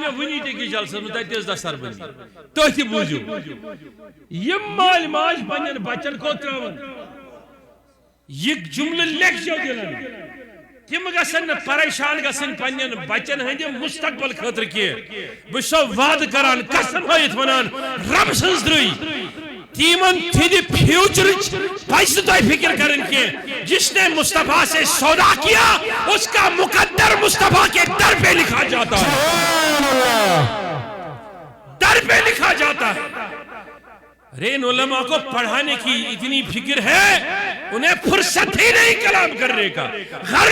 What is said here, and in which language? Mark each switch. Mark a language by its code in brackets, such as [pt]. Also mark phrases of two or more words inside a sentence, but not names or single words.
[ks] مےٚ وُنی تہِ أکِس جلسس منٛز تتہِ ٲس دستار بنٛدی تُہۍ تہِ بوٗزِو یِم مٲلۍ ماجہِ پننٮ۪ن بچن کوٚت ترٛاوُن یہِ جملہٕ لیکھزیو دِلن تِم گژھن نہٕ پریشان گژھٕنۍ پننٮ۪ن بچن ہٕنٛدِ مستقبل خٲطرٕ کینٛہہ بہٕ چھُسو وعدٕ کران قسم ہٲیِتھ ونان رب سٕنٛز درٕے تیمن تھِدِ فیوچرٕچ پزِ نہٕ تۄہہِ فِکر کرٕنۍ کینٛہہ [ur] جس نے مصطفیٰ سے سودا کیا اس کا مقدر مصطفیٰ کے در پہ لکھا جاتا ہے در پہ لکھا جاتا ہے ان علماء کو پڑھانے کی اتنی فکر ہے انہیں فرصت ہی نہیں کلام کرنے کا گھر